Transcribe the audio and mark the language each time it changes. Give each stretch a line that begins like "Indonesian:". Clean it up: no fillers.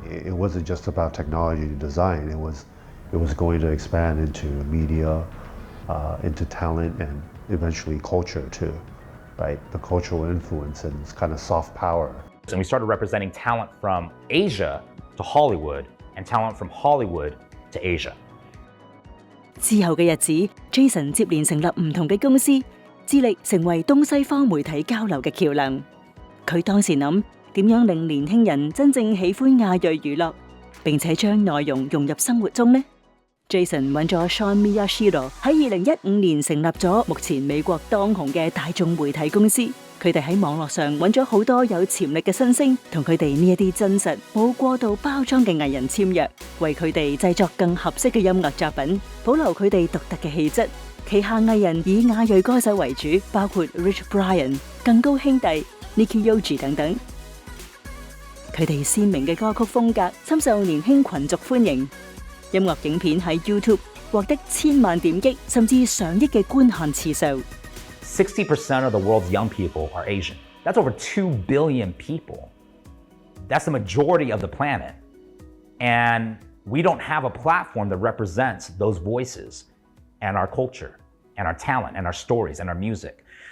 English: It wasn't just about technology and design. It was going to expand into media, into talent, and eventually culture too, right? The cultural influence and this kind of soft power. And we started representing talent from Asia to Hollywood and talent from Hollywood to Asia.
Cantonese: 之後嘅日子 ，Jaeson 接連成立唔同嘅公司，致力成為東西方媒體交流嘅橋梁。佢當時諗點樣令年輕人真正喜歡亞裔娛樂，並且將內容融入生活中呢？ Jaeson 揾咗 Sean Miyashiro 喺2015年成立咗目前美國當紅嘅大眾媒體公司。佢哋喺網絡上揾咗好多有潛力嘅新星，同佢哋呢一啲真實冇過度包裝嘅藝人簽約，為佢哋製作更合適嘅音樂作品，保留佢哋獨特嘅氣質。旗下藝人以亞裔歌手為主，包括 Rich Brian、更高兄弟、Nicky Yogi 等等。佢哋鮮明嘅歌曲風格深受年輕群族歡迎。音樂影片喺 YouTube 獲得1000萬點擊，甚至上億嘅觀看次數。
English: 60% of the world's young people are Asian. That's over 2 billion people. That's the majority of the planet. And we don't have a platform that represents those voices and our culture and our talent and our stories and our music.